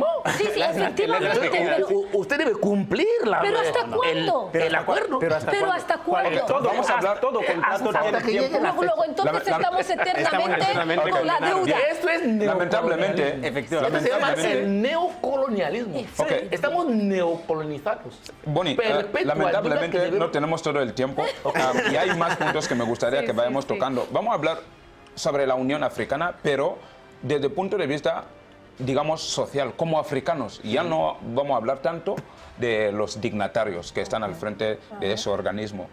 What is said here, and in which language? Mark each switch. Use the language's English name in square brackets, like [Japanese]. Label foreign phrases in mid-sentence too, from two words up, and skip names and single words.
[Spanish] Sí, sí, efectivamente. Pero, Usted debe cumplir ¿Pero hasta cuándo? el acuerdo. Pero ¿hasta pero cuándo? ¿hasta cuándo? Todo, Vamos a hablar- todo contrato hasta tiene que llegue tiempo. la Luego, entonces estamos eternamente con la deuda. Esto es Lamentablemente, neocolonialismo. efectivamente. Esto se llama Lamentablemente. el neocolonialismo. Exacto. Ok. Estamos neocolonizados. Boni, Perpetua lamentablemente duda que debemos- no tenemos todo el tiempo y hay más puntos que me gustaría que vayamos tocando. Vamos a hablar sobre la Unión Africana, pero desde el punto de vista, digamos, social, como africanos. Ya no vamos a hablar tanto de los dignatarios que están al frente de ese organismo.